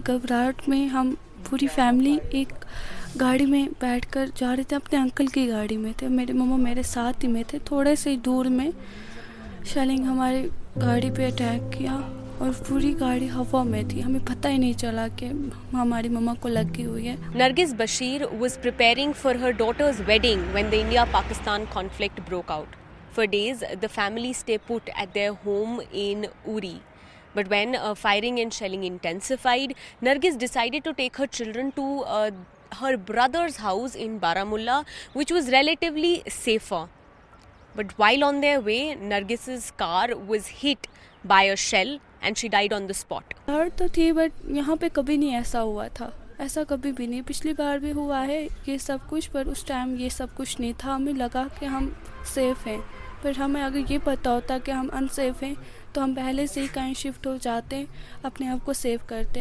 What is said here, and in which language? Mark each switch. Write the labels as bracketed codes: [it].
[hi] घबराहट में हम पूरी फैमिली एक गाड़ी में बैठकर जा रहे थे, अपने अंकल की गाड़ी में थे। मेरे मम्मा मेरे साथ ही में थे। थोड़े से दूर में शेलिंग हमारी गाड़ी पे अटैक किया और पूरी गाड़ी हवा में थी। हमें पता ही नहीं चला कि हमारी मम्मा को लगी हुई है। [en] Nargis Bashir was preparing for her daughter's wedding when the India-Pakistan conflict broke out. For days, the family stayed put at their home in Uri. But when firing and shelling intensified, Nargis decided to take her children to her brother's house in Baramulla, which was relatively safer. But while on their way, Nargis's car was hit by a shell and she died on the spot. [hi] डर तो थी, but यहाँ पे कभी नहीं ऐसा हुआ था। ऐसा कभी भी नहीं। पिछली बार भी हुआ है ये सब कुछ, पर उस टाइम ये सब कुछ नहीं था। हमें लगा कि हम सेफ़ हैं, पर हमें अगर ये पता होता कि हम अनसेफ हैं तो हम पहले से ही कहीं शिफ्ट हो जाते, अपने आप को सेव करते।